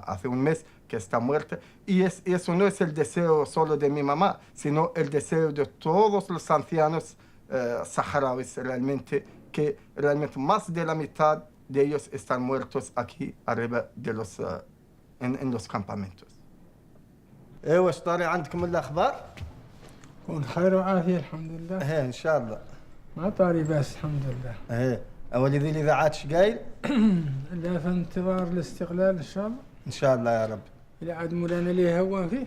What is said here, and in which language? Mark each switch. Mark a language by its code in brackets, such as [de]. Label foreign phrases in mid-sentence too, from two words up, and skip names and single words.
[es] Hace un mes que está muerta. Y eso no es el deseo solo de mi mamá, sino el deseo de todos los ancianos saharauis realmente, que realmente más de la mitad de ellos están muertos aquí arriba de en los campamentos. [ar] ايوه طاري عندكم الاخبار؟ كون خير وعافيه الحمد لله. ايه ان شاء الله. ما طاري بس الحمد لله. ايه اولي ذي الاذاعات ايش قايل؟ لا في انتظار الاستقلال ان شاء الله. ان شاء الله يا رب. الى عاد مولانا اللي يهون فيه.